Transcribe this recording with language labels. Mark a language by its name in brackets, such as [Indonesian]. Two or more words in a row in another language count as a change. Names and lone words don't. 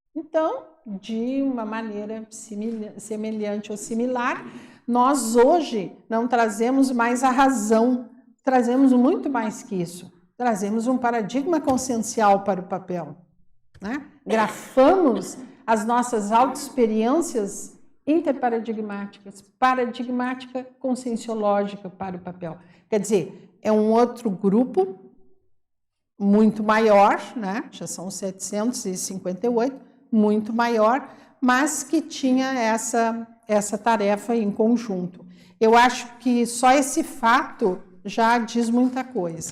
[Portuguese] Então, de uma maneira semelhante ou similar. Nós hoje não trazemos mais a razão, trazemos muito mais que isso. Trazemos um paradigma consciencial para o papel, né? Grafamos as nossas autoexperiências interparadigmáticas, paradigmática conscienciológica para o papel. Quer dizer, é um outro grupo muito maior, né? Já são 758, muito maior, mas que tinha essa tarefa em conjunto. Eu acho que só esse fato já diz muita coisa.